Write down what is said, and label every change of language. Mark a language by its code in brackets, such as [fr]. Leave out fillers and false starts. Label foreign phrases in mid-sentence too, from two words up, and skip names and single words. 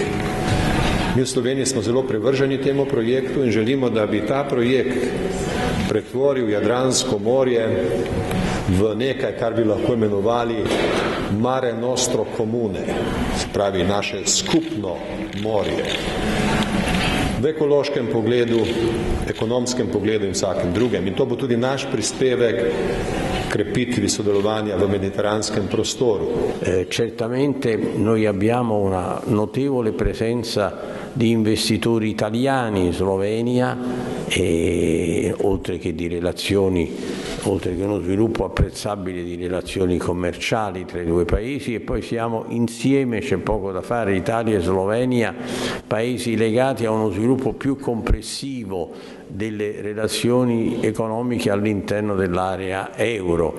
[sl] Mi v Sloveniji smo zelo privrženi temu projektu in želimo, da bi ta projekt pretvoril Jadransko morje v nekaj, kar bi lahko imenovali [it] Mare Nostro Comune, [sl] se pravi naše skupno morje. V ekološkem pogledu, ekonomskem pogledu in vsakem drugem. In to bo tudi naš prispevek krepitvi sodelovanja v mediteranskem prostoru. [it] Certamente noi abbiamo una notevole presenza di investitori italiani in Slovenia e oltre che uno sviluppo apprezzabile di relazioni commerciali tra i due paesi, e poi siamo insieme, c'è poco da fare, Italia e Slovenia, paesi legati a uno sviluppo più complessivo delle relazioni economiche all'interno dell'area euro.